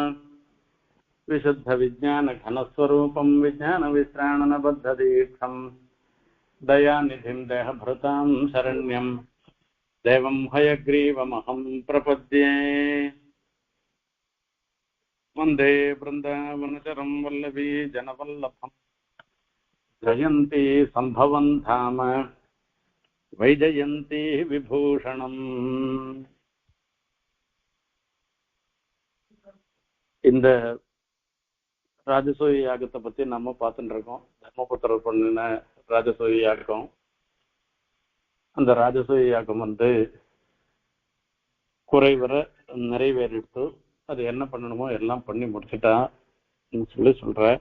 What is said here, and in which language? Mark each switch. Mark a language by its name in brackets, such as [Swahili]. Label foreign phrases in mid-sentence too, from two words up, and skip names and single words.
[Sanskrit] विशुद्धविज्ञानघनस्वरूपं विज्ञानविश्राणनबद्धदीक्षं दयानिधिं देहभृतां शरण्यं देवं हयग्रीवमहं प्रपद्ये। वन्दे वृन्दावनचरं वल्लभी जनवल्लभं जयन्ती सम्भवं धाम वैजयन्ती विभूषणम्। [Tamil] இந்த ராஜசூய யாகத்தை பத்தி நம்ம பார்த்துட்டு இருக்கோம். தர்மபுத்திரர் பண்ணின ராஜசூய யாகம். அந்த ராஜசூய யாகம் குறைவர நிறைவேறிட்டு அது என்ன பண்ணணுமோ எல்லாம் பண்ணி முடிச்சுட்டா சொல்ற.